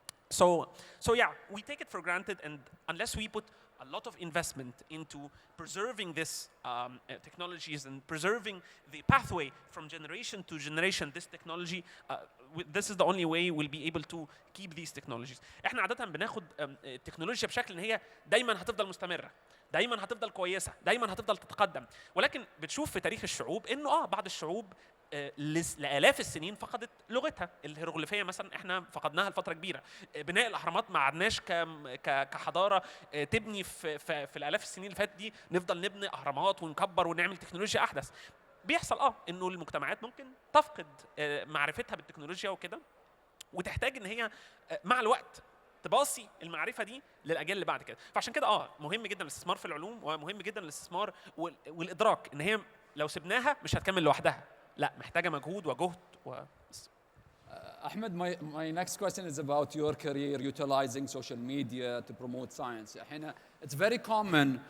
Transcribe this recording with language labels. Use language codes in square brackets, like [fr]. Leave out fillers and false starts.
[en] So yeah, we take it for granted, and unless we put a lot of investment into preserving this technologies and preserving the pathway from generation to generation, this technology, this is the only way we'll be able to keep these technologies. [ar] احنا عادة بناخد التكنولوجيا بشكل ان هي دايما هتفضل مستمرة، دايما هتفضل كويسة، دايما هتفضل تتقدم، ولكن بتشوف في تاريخ الشعوب انه بعض الشعوب لآلاف السنين فقدت لغتها. الهيروغليفية مثلا احنا فقدناها لفترة كبيرة. بناء الأهرامات ما عدناش كحضارة تبني في الآلاف السنين اللي فاتت دي نفضل نبني أهرامات ونكبر ونعمل تكنولوجيا أحدث. بيحصل انه المجتمعات ممكن تفقد معرفتها بالتكنولوجيا وكده، وتحتاج ان هي مع الوقت تباصي المعرفه دي للاجيال اللي بعد كده. فعشان كده مهم جدا الاستثمار في العلوم، ومهم جدا الاستثمار والادراك ان هي لو سبناها مش هتكمل لوحدها، لا محتاجه مجهود وجهد [en] Ahmed, my next question is about your career utilizing social media to promote science. It's very common.